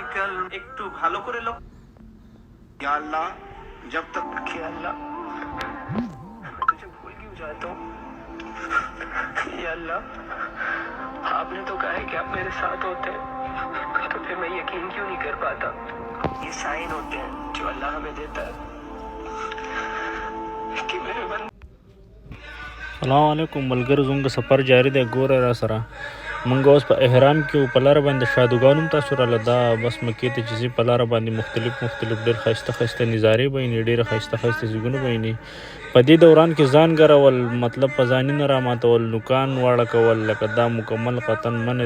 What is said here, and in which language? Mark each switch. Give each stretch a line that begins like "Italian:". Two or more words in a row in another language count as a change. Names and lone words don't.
Bangla: একটু ভালো করে
Urdu: یا اللہ جب تک یا اللہ میں تجھے بھول کیوں جاتا ہوں یا اللہ آپ نے تو کہا ہے کہ آپ میرے ساتھ ہوتے ہیں تو پھر میں یقین کیوں نہیں کر پاتا یہ سائن ہوتے ہیں جو اللہ ہمیں دیتا ہے کہ میرے بندے
Pashto: السلام علیکم ملګرو زموږ سفر جاری دی ګوره را سره مونږ اوس په احرام کې په لاره باندې شادوګانو تاسو راله دا بس مکې ته چې په لاره باندې مختلف ډېر ښایسته ښایسته نظارې به ویني ډېر ښایسته ښایسته ځایونه به ویني په دې دوران کې ځان ګرول مطلب په ځانونه راماتول نوکان واړه کول لکه دا مکمل قطن منع